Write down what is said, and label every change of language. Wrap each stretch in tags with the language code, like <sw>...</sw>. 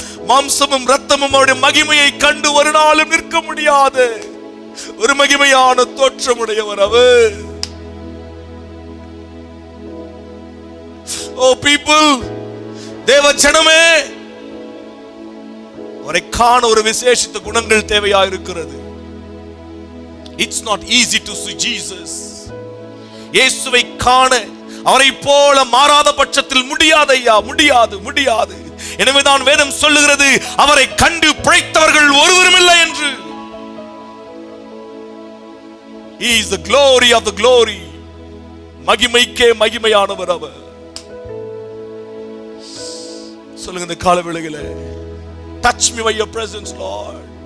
<ta>மாம்சமும் இரத்தமும் அவருடைய மகிமையை கண்டு ஒரு நாளும் நிற்க முடியாத ஒரு மகிமையான தோற்றமுடையவர் அவர்.</ta> <en>Oh people,</en> <ta>தேவ ஜனமே, அவரை காண ஒரு விசேஷித்த குணங்கள் தேவையா இருக்கிறது.</ta> <en>It's not easy to see Jesus.</en> <ta>இயேசுவை காண அவரை போல மாறாத பட்சத்தில் முடியாது ஐயா, முடியாது முடியாது. எனவேதான் வேதம் சொல்லுகிறது, அவரை கண்டு பிழைத்தவர்கள் ஒருவரும் இல்லை என்று.</ta> <en>He is the glory of the glory.</en> <ta>மகிமைக்கே மகிமையானவர் அவர். சொல்லுங்க இந்த கால வேளையிலே,</ta> <en>touch me by your presence, Lord.</en>